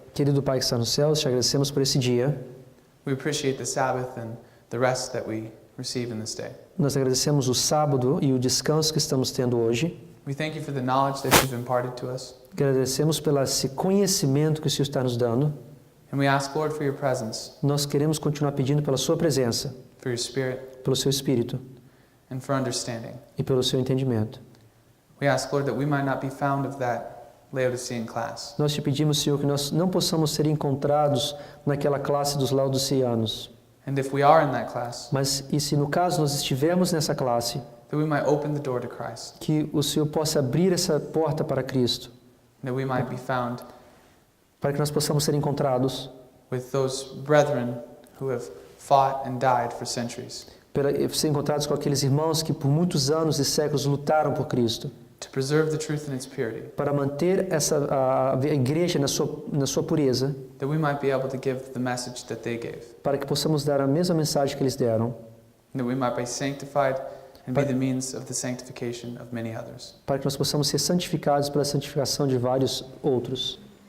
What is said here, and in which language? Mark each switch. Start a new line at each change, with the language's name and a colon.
Portuguese: Querido Pai que está nos céus, te agradecemos por esse dia.
English: We appreciate the Sabbath and the rest that we receive in this day.
Portuguese: Nós agradecemos o sábado e o descanso que estamos tendo hoje.
English: We thank you for the knowledge that you've imparted to us.
Portuguese: Agradecemos pelo esse conhecimento que o Senhor está nos dando.
English: And we ask, Lord, for your presence,
Portuguese: Nós queremos continuar pedindo pela sua presença,
English: for your spirit,
Portuguese: pelo seu espírito
English: and for understanding.
Portuguese: e pelo seu entendimento.
English: We ask, Lord, that we might not be found of that Laodicean class.
Portuguese: Nós te pedimos, Senhor, que nós não possamos ser encontrados naquela classe dos laodiceanos.
English: And if we are in that class,
Portuguese: Mas e se no caso nós estivermos nessa classe,
English: that we might open the door to Christ,
Portuguese: que o Senhor possa abrir essa porta para Cristo,
English: that we might be found
Portuguese: para que nós possamos ser encontrados
English: with those brethren who have fought and died for centuries.
Portuguese: Ser encontrados com aqueles irmãos que por muitos anos e séculos lutaram por Cristo.
English: To preserve the truth in its purity.
Portuguese: Para manter a igreja na sua pureza.
English: That we might be able to give the message that they gave.
Portuguese: Para que possamos dar a mesma mensagem que eles deram.
English: That we might be sanctified and be the means of the sanctification of many others.
Portuguese: Para que nós possamos ser santificados pela santificação de vários outros.